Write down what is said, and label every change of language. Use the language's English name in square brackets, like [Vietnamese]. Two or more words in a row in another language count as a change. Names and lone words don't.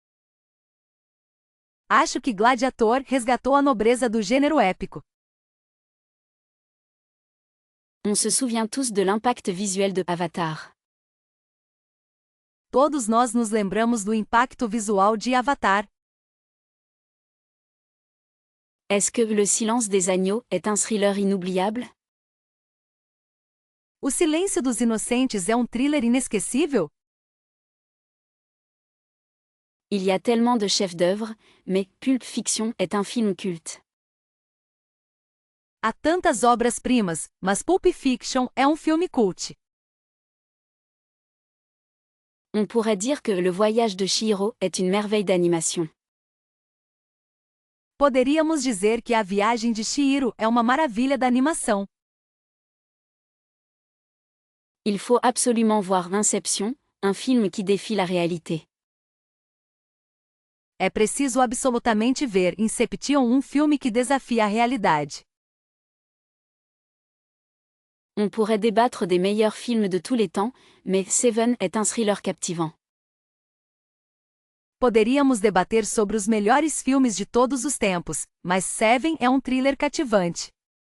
[Portuguese] Acho que Gladiator resgatou a nobreza do gênero épico. [French] On se souvient tous de l'impact visuel de Avatar. [Portuguese] Todos nós nos lembramos do impacto visual de Avatar. [French] Est-ce que Le silence des agneaux est un thriller inoubliable? [Portuguese] O Silêncio dos Inocentes é um thriller inesquecível? [French] Il y a tellement de chefs-d'œuvre, mais Pulp Fiction est un film culte. [Portuguese] Há tantas obras-primas, mas Pulp Fiction é um filme cult. [French] On pourrait dire que Le voyage de Chihiro est une merveille d'animation. [Portuguese] Poderíamos dizer que A Viagem de Chihiro é uma maravilha da animação. [French] Il faut absolument voir Inception, un film qui défie la réalité. [Portuguese] É preciso absolutamente ver Inception, um filme que desafia a realidade. [French] On pourrait débattre des meilleurs films de tous les temps, mais Seven est un thriller captivant. [Portuguese] Poderíamos debater sobre os melhores filmes de todos os tempos, mas Seven é um thriller cativante.